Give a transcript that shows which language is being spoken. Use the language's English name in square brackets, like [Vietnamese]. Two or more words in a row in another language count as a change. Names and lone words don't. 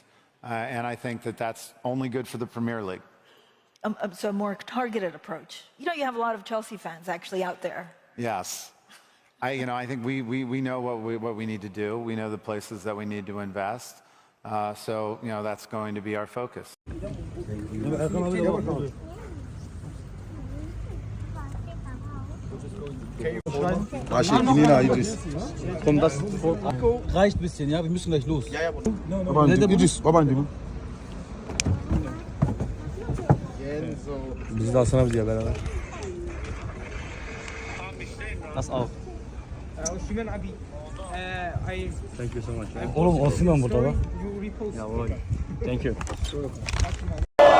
[English] And I think that that's only good for the Premier League. So a more targeted approach. You have a lot of Chelsea fans actually out there. Yes. I think we know what we need to do. We know the places that we need to invest. So, that's going to be our focus. [German] Nina, Idris. Komm, das reicht ein bisschen, ja? Wir müssen gleich los. Ja, ja. Aber Idris, [Turkish] Biz de alsana diye beraber. [German] Das auch. [English] Thank you so much. [Turkish] Oğlum Osimhen burada bak. Ya oğlum. [English] Thank you.